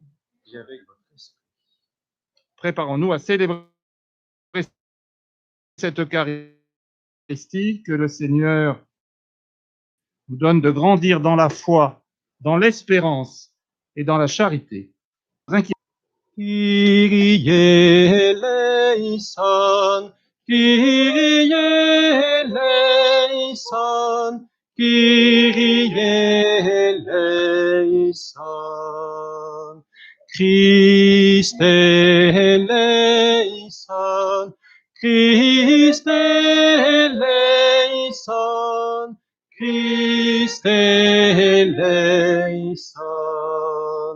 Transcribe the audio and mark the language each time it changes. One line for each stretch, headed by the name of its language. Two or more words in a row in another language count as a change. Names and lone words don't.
French: Et avec votre esprit. Préparons-nous à célébrer cette Eucharistie, que le Seigneur nous donne de grandir dans la foi, dans l'espérance et dans la charité.
Greek: Κύριε ἐλέησον, Κύριε ἐλέησον, Κύριε ἐλέησον, Χριστὲ ἐλέησον, Χριστὲ ἐλέησον, Χριστὲ ἐλέησον.